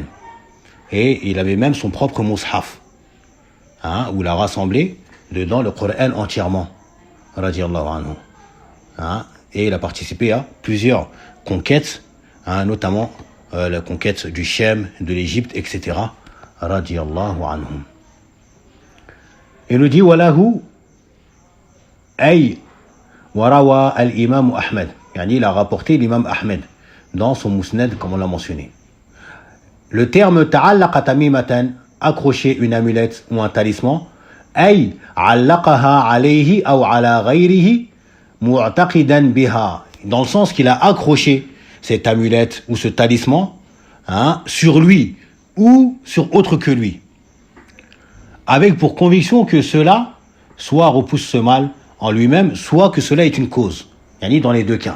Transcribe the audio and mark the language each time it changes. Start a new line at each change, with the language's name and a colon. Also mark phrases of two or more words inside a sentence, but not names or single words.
French: Et il avait même son propre mushaf, où il a rassemblé dedans le Coran entièrement,
Arabic: رضي الله عنه.
French: Et il a participé à plusieurs conquêtes, notamment la conquête du Chem, de l'Égypte, etc.
Arabic: رضي الله عنهم.
French: Il nous dit
Arabic: وله أي وروى الإمام أحمد.
French: Il a rapporté l'imam Ahmed dans son musnad, comme on l'a mentionné. Le terme
Arabic: تعلق تميمة,
French: accrocher une amulette ou un talisman,
Arabic: أي علقها عليه أو على غيره معتقدا بها,
French: dans le sens qu'il a accroché cette amulette ou ce talisman sur lui ou sur autre que lui, avec pour conviction que cela soit repousse ce mal en lui-même, soit que cela est une cause. Dans les deux cas.